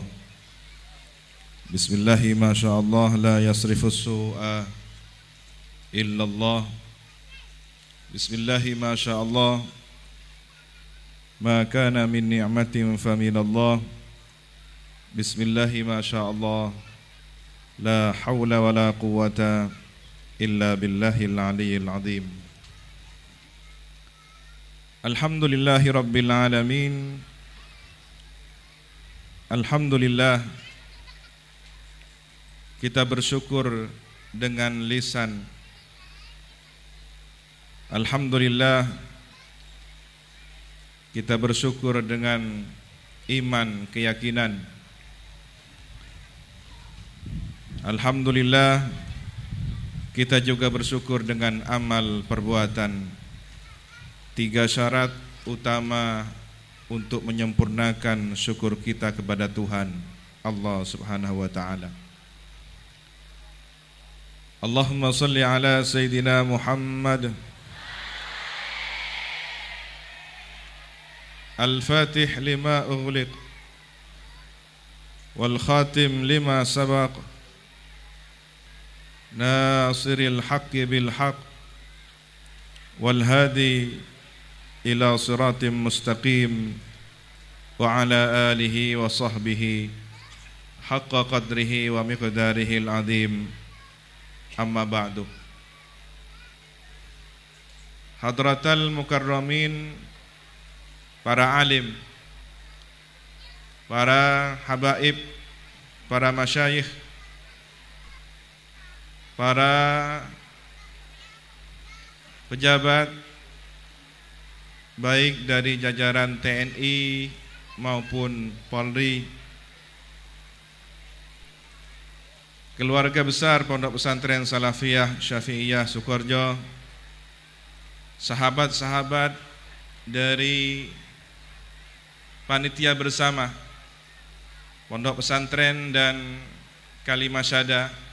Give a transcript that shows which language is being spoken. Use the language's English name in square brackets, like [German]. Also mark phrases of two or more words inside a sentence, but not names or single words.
[Arabic] بسم الله ما شاء الله، لا يصرف السوء إلا الله. بسم الله ما شاء الله، ما كان من نعمة فمن الله. بسم الله ما شاء الله، لا حول ولا قوة إلا بالله العلي العظيم. الحمد لله رب العالمين. [Indonesian] Alhamdulillah, kita bersyukur dengan lisan. Alhamdulillah, kita bersyukur dengan iman, keyakinan. Alhamdulillah, kita juga bersyukur dengan amal perbuatan. 3 syarat utama untuk menyempurnakan syukur kita kepada Tuhan Allah [Arabic] سبحانه وتعالى. اللهم صل على سيدنا محمد الفاتح لما أغلق والخاتم لما سبق ناصر الحق بالحق والهادي إلى صراط مستقيم وعلى آله وصحبه حق قدره ومقداره العظيم. أما بعد. حضرات المكرمين, [Indonesian] para alim, para habaib, para masyayikh, para pejabat baik dari jajaran TNI maupun Polri, keluarga besar Pondok Pesantren Salafiyah Syafi'iyah Sukorejo, sahabat-sahabat dari panitia bersama Pondok Pesantren dan Kalimasyada,